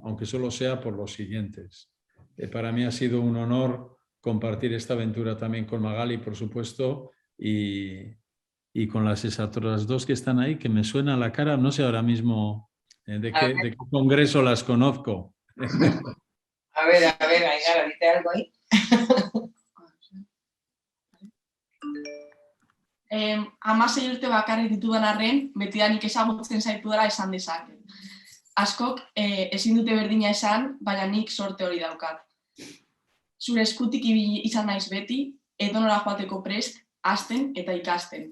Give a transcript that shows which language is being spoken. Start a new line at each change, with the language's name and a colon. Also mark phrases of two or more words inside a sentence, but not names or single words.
Spanish: Aunque solo sea por los siguientes. Para mí ha sido un honor compartir esta aventura también con Magali, por supuesto, y con las otras dos que están ahí, que me suena la cara, no sé ahora mismo de qué congreso las conozco. A ver, Ainara, ¿viste algo ahí?
Basque: Hamasei urte bakarrik ditudan arren, betidanik ezagutzen zaitudala esan dezaket. Askok ezin dute berdina esan, baina nik sorte hori daukat. Zure eskutik ibili izan naiz beti, edonora joateko prest, hasten eta ikasten.